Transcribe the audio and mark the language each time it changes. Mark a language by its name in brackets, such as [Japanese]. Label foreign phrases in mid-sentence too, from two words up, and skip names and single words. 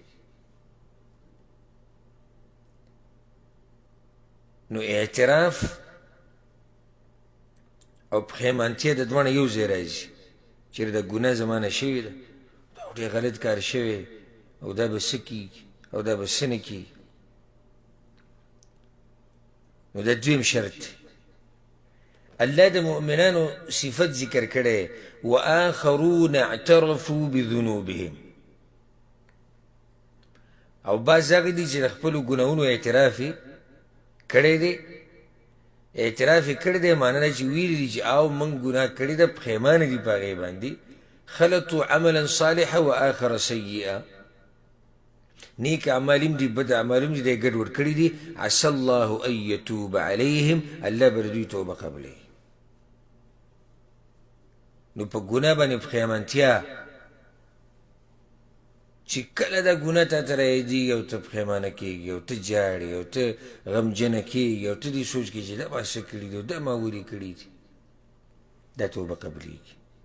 [Pashto] نو اعتراف او پښیمانتیا د دواړه یو ځای راځي، چېرې د ګناه زمانه شوې ده، دا ډېر غلط کار شوی او دا به څه کېږي او دا به څه نه کېږي. نو دا دویم شرط دی. الله د مؤمنانو صفت ذکر کړی، [Arabic] وآخرون اعترفوا بذنوبهم، [Pashto] او بعض هغه دي چې د خپلو ګناهونو اعتراف یې کړی دی. اعتراف یې کړی دی معنی دا چې ویلي دي چې او موږ ګناه کړې ده، پښیمانه دي په هغې باندې. [Arabic] خلطوا عملا صالحا واخر سیئا، [Pashto] نیک اعمال هم دي بد اعمال هم دي، دی ګډوډ کړي دي. [Arabic] عسى الله ان يتوب عليهم، [Pashto] الله به د دوی توبه قبلوي. نو په ګناه باندې پښیمانتیا چې کله دا ګناه تا ته رایادېږي او ته پښیمانه کېږي او ته جاړې او ته غمجنه کېږي او ته دې سوچ کړې چې دا ما څه کړي دي او دا ما ولې کړي دي، دا توبه قبلېږي.